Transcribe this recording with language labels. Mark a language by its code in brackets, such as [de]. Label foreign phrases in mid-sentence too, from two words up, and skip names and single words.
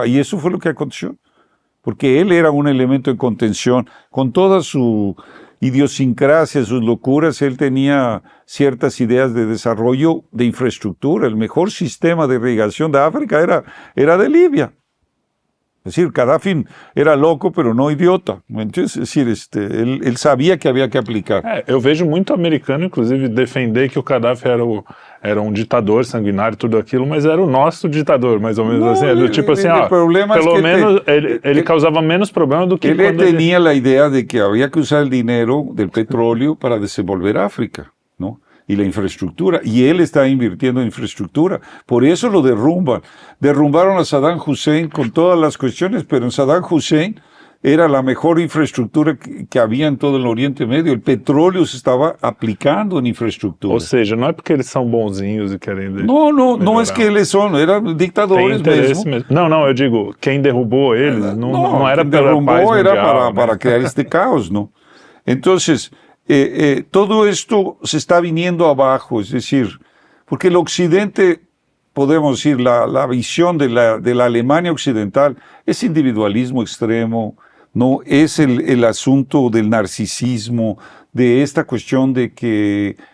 [es] Y eso fue lo que aconteció. Porque él era un elemento de contención con toda su idiosincrasia, sus locuras, él tenía ciertas ideas de desarrollo de infraestructura. El mejor sistema de irrigación de África era de Libia. Es decir, Gaddafi era loco, pero no idiota. Es decir, él sabia que havia que aplicar. [pt] Eu vejo muito americano, inclusive, defender que o Gaddafi era um ditador sanguinário, tudo aquilo, mas era o nosso ditador, mais ou menos assim. É do tipo assim, pelo menos ele causava menos problema do que ele tinha a ideia de que havia que usar o dinheiro do petróleo para desenvolver África, não? [es] Y la infraestructura, y él está invirtiendo en infraestructura, por eso lo derrumban. Derrumbaron a Saddam Hussein con todas las cuestiones, pero en Saddam Hussein era la mejor infraestructura que había en todo el Oriente Medio. El petróleo se estaba aplicando en infraestructura. [pt] Ou seja, não é porque eles são bonzinhos e querem não é que eles são, eram ditadores mesmo. Não, eu digo, quem derrubou eles não era pela paz mundial. [es] Era para crear este caos, ¿no? Entonces, todo esto se está viniendo abajo, es decir, porque el Occidente, podemos decir, la visión de la Alemania occidental es individualismo extremo, no es el asunto del narcisismo, de esta cuestión de que